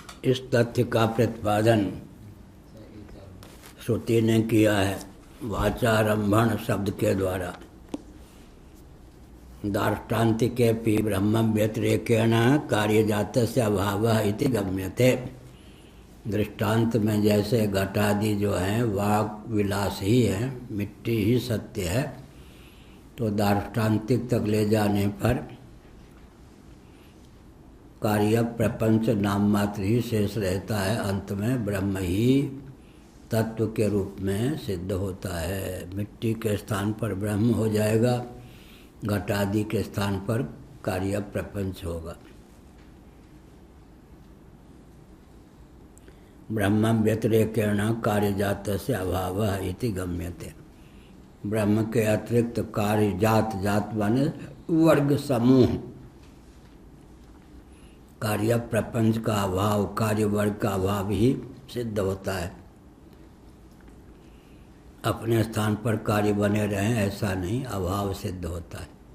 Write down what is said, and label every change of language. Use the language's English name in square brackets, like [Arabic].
[Hindi] इस तथ्य का प्रतिपादन श्रुति ने किया है वाचारंभण शब्द के द्वारा। [Sanskrit] दार्ष्टान्तिकेऽपि ब्रह्म व्यतिरेकेण कार्यजातस्य अभावः इति गम्यते। [Hindi] दृष्टांत में जैसे घटादि जो हैं वाक विलास ही है, मिट्टी ही सत्य है, तो दार्ष्टान्तिक तक ले जाने पर कार्य प्रपंच नाम मात्र ही शेष रहता है। अंत में ब्रह्म ही तत्व के रूप में सिद्ध होता है। मिट्टी के स्थान पर ब्रह्म हो जाएगा, घटादि के स्थान पर कार्य प्रपंच होगा। [Sanskrit] ब्रह्म व्यतिरेकेण कार्यजातस्य अभावः इति गम्यते। [Hindi] ब्रह्म के अतिरिक्त कार्यजात, जात माने वर्ग समूह, कार्य प्रपंच का अभाव, कार्य वर्ग का अभाव ही सिद्ध होता है। अपने स्थान पर कार्य बने रहें ऐसा नहीं, अभाव सिद्ध होता है।